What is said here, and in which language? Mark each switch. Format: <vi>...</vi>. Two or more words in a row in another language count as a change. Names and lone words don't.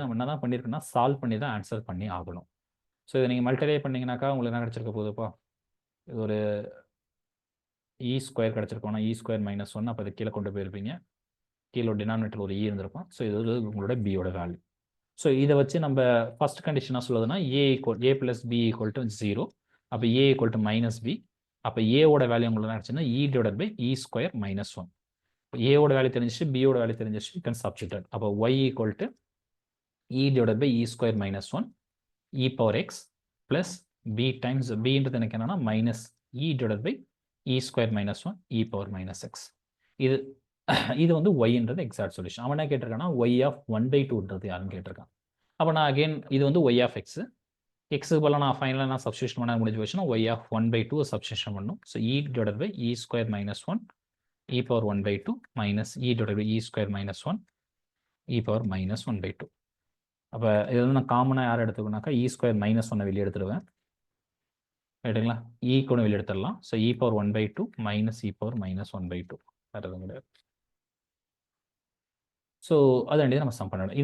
<ta>நம்ம என்ன தான் பண்ணியிருக்கோம்னா சால்வ் பண்ணி தான் ஆன்சர் பண்ணி ஆகணும். ஸோ இதை நீங்கள் மல்டிப்ளை பண்ணிங்கனாக்கா உங்களுக்கு என்ன கிடச்சிருக்க போகுதுப்பா, இது ஒரு e² கிடச்சிருக்கோம்னா e² - 1. அப்போ அதை கீழே கொண்டு போயிருப்பீங்க. கீழே டினாமினேட்டர் ஒரு e இருந்திருக்கும். ஸோ இது உங்களோட b ஓட வேல்யூ. ஸோ இதை வச்சு நம்ம</ta> <en>first condition</en> <ta>சொல்லுதுன்னா</ta> <en>a plus b</en> <ta>= 0. அப்போ a = -b. அப்போ a ஓட வேல்யூ உங்களுக்கு என்ன ஆச்சுன்னா e/e² - 1. a ஓட வேல்யூ தெரிஞ்சிச்சு, b ஓட வேல்யூ தெரிஞ்சிச்சு,</ta> <en>you can substitute.</en> <ta>அப்போ y = e/e² - 1</ta> <en>e power x plus b times</en> <ta>bன்றது எனக்கு என்னன்னா -e/e² - 1</ta> <en>e power</en> <ta>- x. இது வந்து yன்றது</ta> <en>exact solution.</en> <ta>அவன் என்ன கேட்டிருக்கான்னா</ta> <en>y of</en> <ta>1/2ன்றது யாருன்னு கேட்டிருக்கான். அப்போ நான் அகைன் இது வந்து</ta> <en>y of x.</en> <ta>எக்ஸுக்கு பதிலாக நான் ஃபைனலாக நான் சப்ஸ்டியூஷன் பண்ண முடிஞ்சு போச்சுன்னா</ta> <en>y of</en> <ta>1/2 சப்ஸ்டியூஷன் பண்ணணும்.</ta> <en>ஸோ e/e² - 1 e power 1/2 minus e/e² - 1 e power -1/2.</en> <ta>அப்போ இது வந்து நான் காமனாக யார் எடுத்துக்கணும்னாக்கா e² - 1 வெளியே எடுத்துடுவேன். ரைட்டுங்களா? e கூட வெளியே எடுத்துடலாம். ஸோ</ta> <en>e power 1/2 minus e power -1/2.</en> <ta>வேறு எதுவும் கிடையாது. ஸோ அதை வேண்டியது நம்ம சம் பண்ணணும்.</ta>